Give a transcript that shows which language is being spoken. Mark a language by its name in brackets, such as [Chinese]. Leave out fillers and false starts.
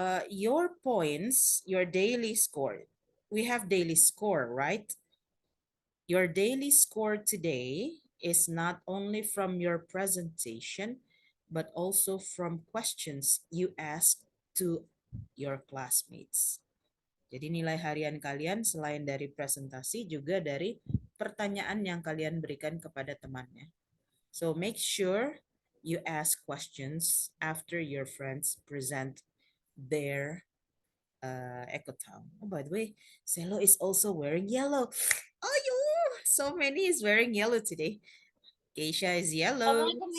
[English] Your points, your daily score. We have daily score, right? Your daily score today is not only from your presentation, but also from questions you ask to your classmates. [Indonesian] Jadi nilai harian kalian selain dari presentasi juga dari pertanyaan yang kalian berikan kepada temannya. [English] So make sure you ask questions after your friends present their ecotown. Oh, by the way, Celo is also wearing yellow. Oh, you! So many is wearing yellow today. Keisha is yellow.